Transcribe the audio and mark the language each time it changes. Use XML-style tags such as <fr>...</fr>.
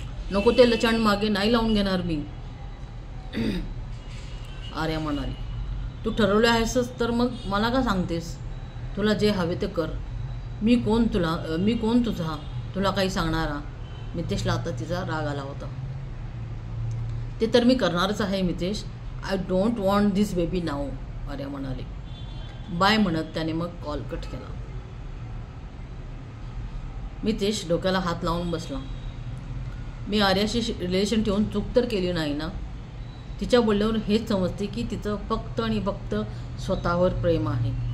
<mr>नको ते लचांड मागे नाही लावून घेणार मी. आर्या म्हणाली. तू ठरवले आहेसच तर मग मला का सांगतेस? तुला जे हवे ते कर. मी कोण तुझा तुला काही सांगणारा? मितेशला आता तिचा राग आला होता. ते तर मी करणारच आहे Mitesh.</mr> <en>I don't want this baby now.</en> <mr>Arya म्हणाली. बाय म्हणत त्याने मग कॉल कट केला. मितेश डोक्याला हात लावून बसला. मी आर्याशी रिलेशन ठेवून चूक तर केली नाही ना? तिच्या बोलण्यावर हेच समजते की तिचं फक्त आणि फक्त स्वतःवर प्रेम आहे.</mr>